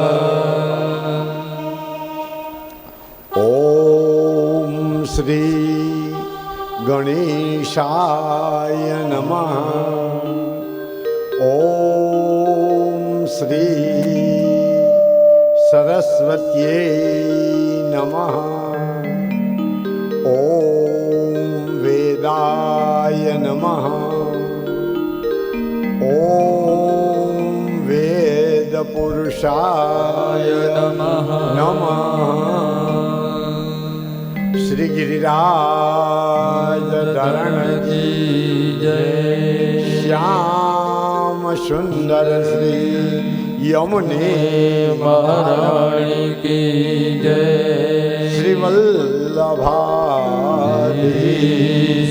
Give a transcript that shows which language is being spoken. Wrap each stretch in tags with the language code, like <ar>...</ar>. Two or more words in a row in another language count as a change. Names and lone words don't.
<sa>ઓમ શ્રી ગણેશાય નમઃ. ઓમ શ્રી સરસ્વત્યે નમઃ. ॐ वेदाय नमः ॐ वेदपुरुषाय नमः</sa> <hi>श्री गिरिराज धरण की श्याम सुंदर श्री यमुने महारानी की जय श्री वल्लभाधीश</hi>